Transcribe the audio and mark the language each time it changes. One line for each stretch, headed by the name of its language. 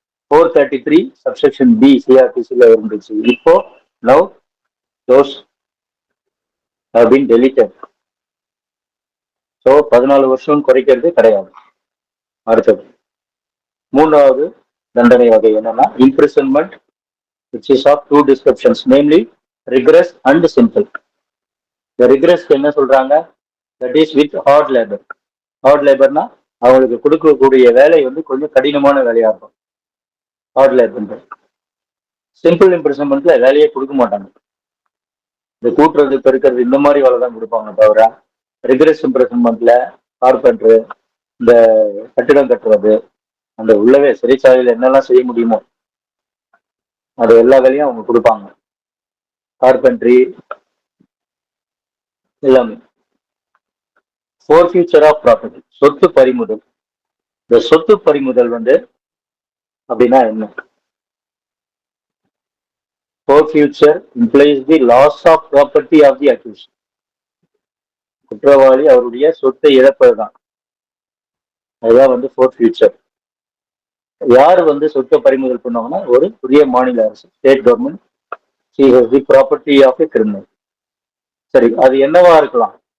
English: 433 subsection B CRPC ல
Tamil: இருந்துச்சு. இப்போ
English: now those have been deleted.
Tamil: So 14 வருஷம் குறைக்கிறது கிடையாது. அடுத்தது மூன்றாவது தண்டனை வகை என்னன்னா
English: imprisonment which is of two descriptions, namely rigorous and simple. The rigorous
Tamil: என்ன சொல்றாங்க?
English: That is with hard labor.
Tamil: Hard laborனா அவங்களுக்கு கொடுக்கக்கூடிய வேலை வந்து கொஞ்சம் கடினமான வேலையா இருக்கும். Heart labour. சிம்பிள் இம்ப்ரிசன்மெண்ட்ல வேலையே கொடுக்க மாட்டாங்க. இந்த கூட்டுறது பெருக்கிறது இந்த மாதிரி வேலை தான் கொடுப்பாங்க தவிர ரிகரஸ் இம்ப்ரிசன்மெண்ட்ல கார்பெண்டர், இந்த கட்டிடம் கட்டுறது, அந்த உள்ளவே சிறைச்சாலையில் என்னெல்லாம் செய்ய முடியுமோ அது எல்லா வேலையும் அவங்க கொடுப்பாங்க. கார்பென்ட்ரி எல்லாமே.
English: forfeiture of property,
Tamil: சொத்து பறிமுதல். இந்த சொத்து பறிமுதல் வந்து அப்படின்னா என்ன?
English: Forfeiture implies the loss of property of the accused.
Tamil: குற்றவாளி அவருடைய சொத்தை இழப்பதுதான். அதுதான் வந்து forfeiture. யார் வந்து சொத்தை பறிமுதல் பண்ணுவாங்கன்னா ஒரு புதிய மாநில அரசு, state government.
English: Seize the property of a criminal.
Tamil: சரி, அது என்னவா இருக்கலாம்?